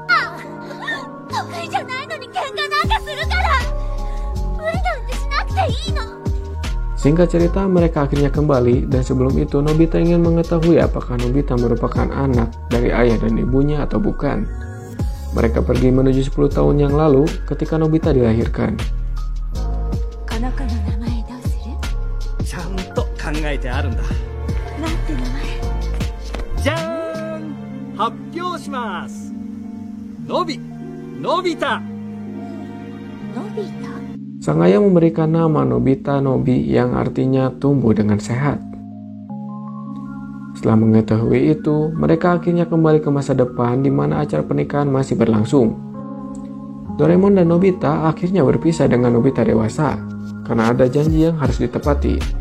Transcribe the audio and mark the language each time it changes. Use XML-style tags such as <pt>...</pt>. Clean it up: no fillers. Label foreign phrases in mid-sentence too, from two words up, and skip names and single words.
<id>Singkat cerita, mereka akhirnya kembali dan sebelum itu Nobita ingin mengetahui apakah Nobita merupakan anak dari ayah dan ibunya atau bukan. Mereka pergi menuju 10 tahun yang lalu ketika Nobita dilahirkan.</id> <ja>この子の名前どうする？ちゃんと考えてあるんだ。なんて名前？じゃーん、発表します。のび太。のび太？</ja> <id>Sang ayah memberikan nama Nobita Nobi yang artinya tumbuh dengan sehat. Setelah mengetahui itu, mereka akhirnya kembali ke masa depan di mana acara pernikahan masih berlangsung. Doraemon dan Nobita akhirnya berpisah dengan Nobita dewasa karena ada janji yang harus ditepati.</id>